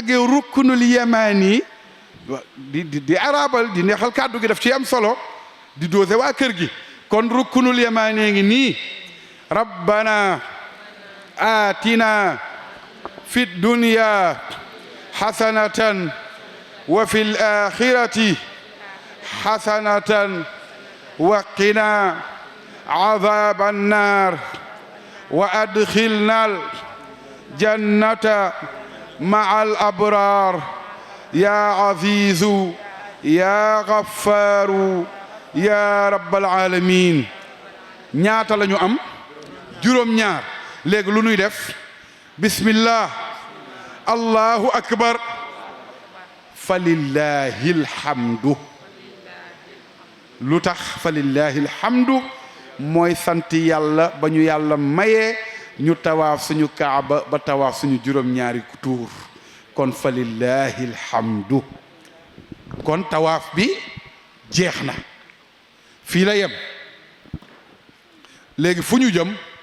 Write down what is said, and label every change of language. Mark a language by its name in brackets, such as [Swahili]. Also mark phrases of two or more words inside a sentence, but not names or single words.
[Wolof] àggee rukkunul yamaani di arabal di neexal kàddu gi daf ci am solo di doose waa kër gi kon rukkunul yamaani ngi nii [Arabic] ربنا آتنا في الدنيا حسنة وفي الآخرة حسنة وقنا عذاب النار وأدخلنا الجنة مع الأبرار يا عزيز يا غفار يا رب العالمين [Wolof] ñaata la ñu am juróom ñaar léegi lu nuy def [Arabic] بسم الله الله أكبر فلله الحمد [Wolof] lu tax [Arabic] فلله الحمد [Wolof] mooy sant yàlla ba ñu yàlla mayee ñu tawaaf suñu kaaba ba tawaaf suñu juróom ñaari tuur kon [Arabic] فلله الحمد [Wolof] kon tawaaf bi jeex na fii la yem léegi fu ñu jëm